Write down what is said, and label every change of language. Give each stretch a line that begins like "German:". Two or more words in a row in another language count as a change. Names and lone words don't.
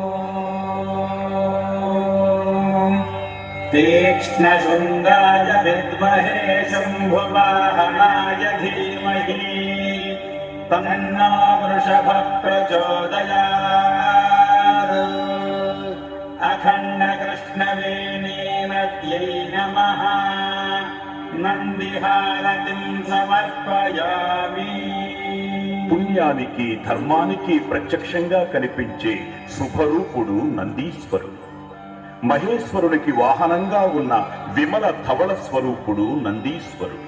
Sanskrit: తీక్ష్ణశృంగాయ విద్వాంస विद्महे शम्भुवाहनाय धीमहि तन्नो वृषभः प्रचोदयात्। अखण्डकृष्णवेणीनद्यै नमः। నందిహారతిం సమర్పయామి।
Telugu: పుణ్యానికి ధర్మానికి ప్రత్యక్షంగా కనిపించే శుభరూపుడు నందీశ్వరుడు. మహేశ్వరునికి వాహనంగా ఉన్న విమల ధవళ స్వరూపుడు నందీశ్వరుడు.